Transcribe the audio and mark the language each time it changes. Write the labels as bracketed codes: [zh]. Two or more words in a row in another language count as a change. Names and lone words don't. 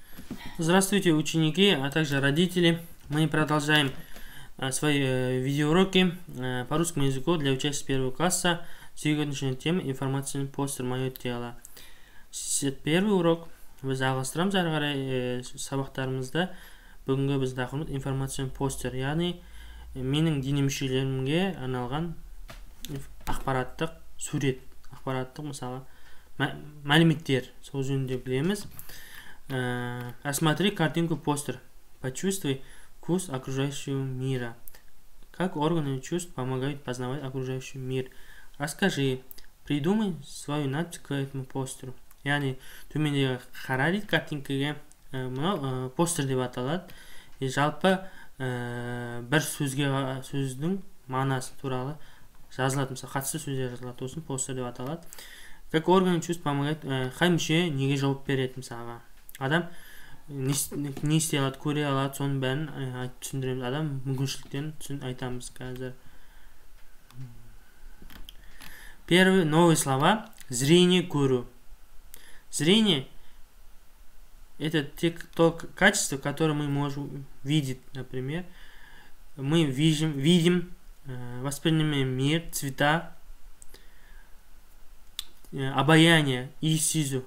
[ru] Здравствуйте, ученики, а также родители. Мы продолжаем свои видеоуроки по русскому языку для учащихся первого класса. Сегодняшняя тема — информационный постер «Мое тело». Первый урок. [kk] Біз ағылыстырамыз ары қарай сабақтарымызда. Бүгінгі біз тақырыбымыз [ru] информационный постер, [kk] яғни менің дене мүшелерімге арналған ақпараттық сурет, ақпараттық мысалы мәліметтер, сол жөнінде білеміз. [ru] Рассмотри картинку постер. Почувствуй вкус окружающего мира. Как органы чувств помогают познавать окружающий мир. Расскажи, придумай свою надпись к этому постеру. [kk] Яғни төмендегі қарайды картинкаға, мынау постер деп аталады. Жалпы бір сөздің мағынасы туралы жазылады, мысалы қатысты сөздер жазылады, осын постер деп аталады. [ru] Как органы чувств помогают, [kk] қай мүше неге жауап береді, мысалға. Адам не істей алады, көре алады, соның бәрін айтып түсіндіреміз. Адам мүмкіншіліктерін айтамыз қазір. [ru] Первые новые слова. Зрение, көру. Зрение — это то качество, которое мы можем видеть, например. Мы видим, воспринимаем мир, цвета, обаяние и сизу.